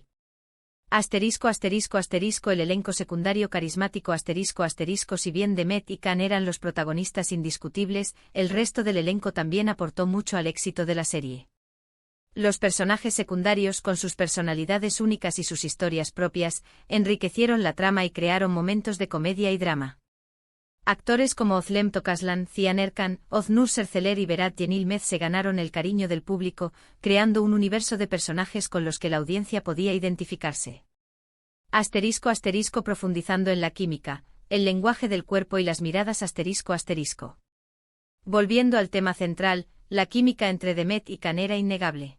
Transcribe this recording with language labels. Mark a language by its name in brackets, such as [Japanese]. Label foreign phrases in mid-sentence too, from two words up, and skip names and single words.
[Spanish] Asterisco asterisco asterisco el elenco secundario carismático asterisco asterisco si bien Demet y Can eran los protagonistas indiscutibles, el resto del elenco también aportó mucho al éxito de la serie. Los personajes secundarios con sus personalidades únicas y sus historias propias, enriquecieron la trama y crearon momentos de comedia y drama. Actores como Özlem Tokaslan, Cihan Erkan, Öznur Serseler y Berat Yenilmez se ganaron el cariño del público, creando un universo de personajes con los que la audiencia podía identificarse. Asterisco asterisco profundizando en la química, el lenguaje del cuerpo y las miradas asterisco asterisco. Volviendo al tema central, la química entre Demet y Can era innegable.